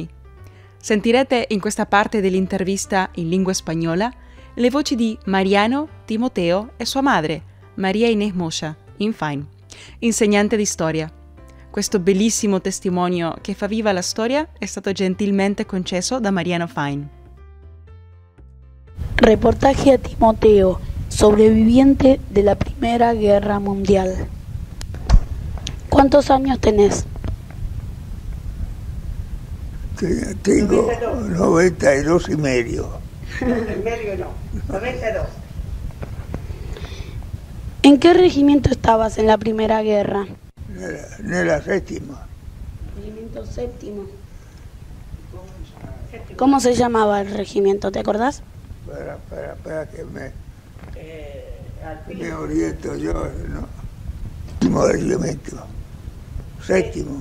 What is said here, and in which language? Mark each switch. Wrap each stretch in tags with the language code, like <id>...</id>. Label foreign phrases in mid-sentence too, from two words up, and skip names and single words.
<it>Sentirete in questa parte dell'intervista in lingua spagnola le voci di Mariano, Timoteo e sua madre, Maria Inés Moya, in Fain, insegnante di storia. Questo bellissimo testimonio che fa viva la storia è stato gentilmente concesso da Mariano Fain.</it> <es>Reportaje a Timoteo, sobreviviente de la Primera Guerra Mundial. ¿Cuántos años tenés? Tengo 92 y medio. En medio no, 92. ¿En qué regimiento estabas en la Primera Guerra?</es> <it>Nella settima.</it> <es>Regimiento séptimo. ¿Cómo se llamaba el regimiento? ¿Te acordás? Espera que me oriento yo, ¿no? Último regimiento. Séptimo.</es>